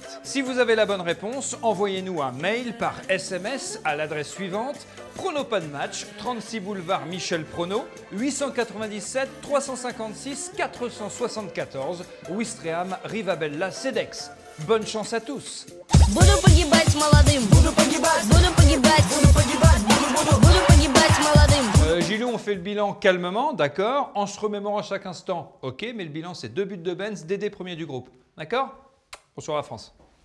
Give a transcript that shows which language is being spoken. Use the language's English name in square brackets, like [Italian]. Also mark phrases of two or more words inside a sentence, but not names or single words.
[French] Si vous avez la bonne réponse, envoyez-nous un mail par SMS à l'adresse suivante: Prono pas de match, 36 boulevard Michel Prono, 897 356 474, Ouistreham, Rivabella, Cedex. Bonne chance à tous. [Russian] Буду погибать молодым. Буду погибать молодым. [French] Gilou, on fait le bilan calmement, d'accord, en se remémorant à chaque instant. Ok, mais le bilan c'est 2 buts de Benz, Dédé premier du groupe. D'accord? Bonsoir la France.